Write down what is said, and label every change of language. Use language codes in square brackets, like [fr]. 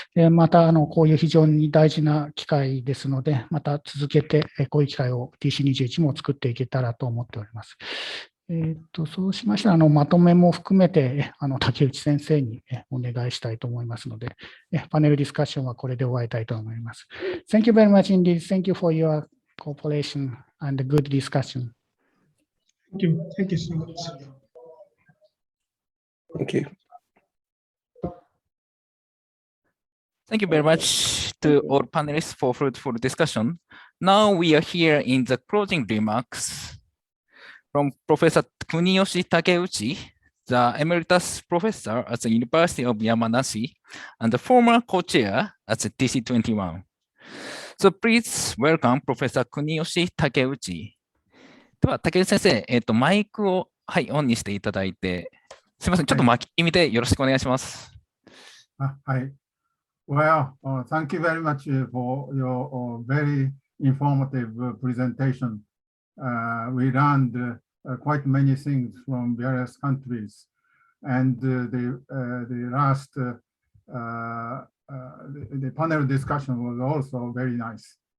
[ja] またこういう非常に大事な機会ですので、また続けてこういう機会を TC21 も作っていけたらと思っております。そうしましたらまとめも含めて竹内先生にお願いしたいと思いますので、パネルディスカッションはこれで終わりたいと思います。 [en] Thank you very much indeed. Thank you for your cooperation and good discussion. Thank you. Thank you so much. Thank you. Thank you very much to all panelists for fruitful discussion. Now we are here in the closing remarks from Professor Kuniyoshi Takeuchi, the Emeritus Professor at the University of Yamanashi and the former co-chair at the TC21. So please welcome Professor Kuniyoshi Takeuchi. [ja] では、竹内先生、マイクを、はい、オンにしていただいて、すみません、ちょっと巻き気味でよろしくお願いします。はい。 [en] Well, thank you very much for your very informative presentation. We learned quite many things from various countries, and the last the panel discussion was also very nice.